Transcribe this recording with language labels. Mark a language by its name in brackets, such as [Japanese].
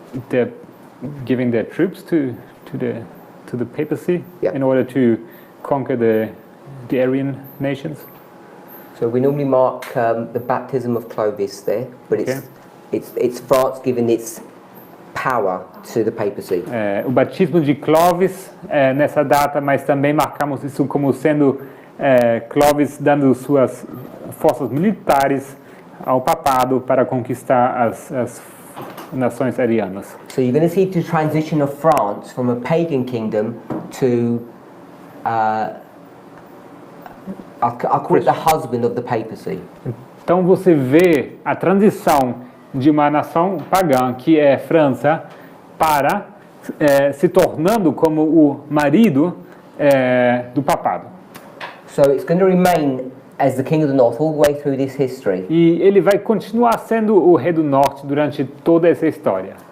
[English] They're giving their troops to the papacy Yeah. in order to conquer the Aryan nations. So we normally mark the baptism of Clovis there, but it's France giving its power to the papacy. [Portuguese] O batismo de Clovis nessa data, mas também marcamos isso como sendo Clovis dando suas forças militares ao papado para conquistar as nações arianas. [English] So you're going to see the transition of France from a pagan kingdom to I'll call it the husband of the papacy. [Portuguese] Então você vê a transição de uma nação pagã, que é França, para se tornando como o marido do papado. [English] So it's going to remain as the king of the north all the way through this history [Portuguese] E ele vai continuar sendo o rei do norte durante toda essa história,